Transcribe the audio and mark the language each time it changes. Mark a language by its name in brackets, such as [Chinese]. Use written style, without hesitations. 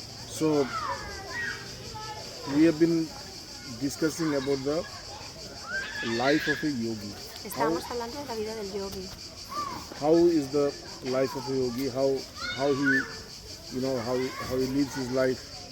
[English] So, we have been discussing about the life of a yogi. [Spanish] Estábamos hablando de la vida del yogi. [English] How is the life of a yogi? How he, how he lives his life.